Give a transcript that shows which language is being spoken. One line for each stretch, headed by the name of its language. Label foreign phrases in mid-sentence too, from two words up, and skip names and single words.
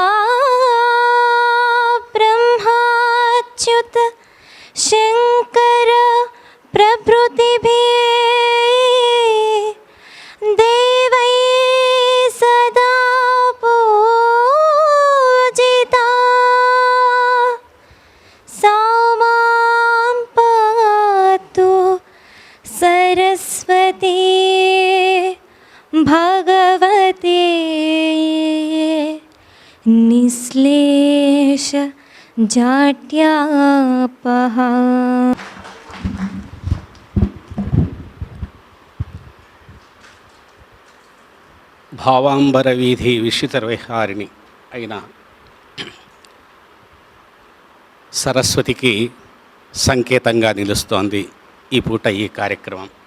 Sanskrit: ब्रह्माच्युत शंकर प्रभृतिभिः देवैः सदा पूजिता सा मां पातु सरस्वती भगवती निश्लेष जाट्यापः.
Telugu: భావాంబర వీధి విశ్వితవిహారిణి అయిన సరస్వతికి సంకేతంగా నిలుస్తోంది ఈ పూట ఈ కార్యక్రమం.